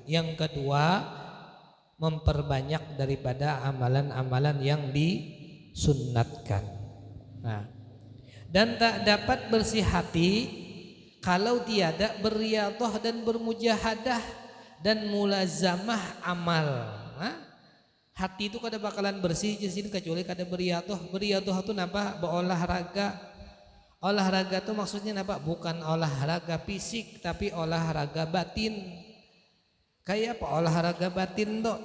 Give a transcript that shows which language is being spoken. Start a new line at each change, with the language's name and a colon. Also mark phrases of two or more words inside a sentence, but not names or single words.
Indonesian: Yang kedua memperbanyak daripada amalan-amalan yang disunnatkan.
Malay: Nah, dan tak dapat bersih hati kalau tiada berriyadhah dan bermujahadah dan mulazamah amal.
Banjar: Hati itu kada bakalan bersih jadi kecuali kada beriadoh. Beriadoh itu napa? Berolahraga. Olahraga itu maksudnya napa? Bukan olahraga fisik tapi olahraga batin. Kayak apa olahraga batin tuh?